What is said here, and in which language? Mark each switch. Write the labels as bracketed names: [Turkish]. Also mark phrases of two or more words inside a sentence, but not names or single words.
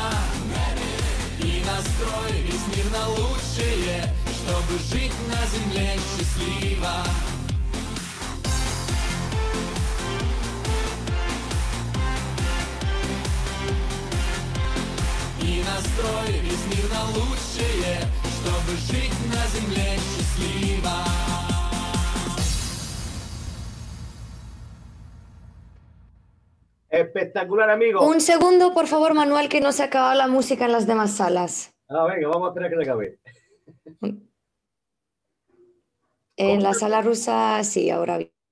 [Russian] И настрой весь мир на лучшее, чтобы жить на земле счастливо. И настрой весь мир на лучшее, чтобы жить на земле счастливо. [Spanish] Espectacular, amigo. Un segundo, por favor, Manuel, que no se acaba la música en las demás salas. Venga, vamos a esperar que se acabe. En la sala rusa, sí, ahora bien.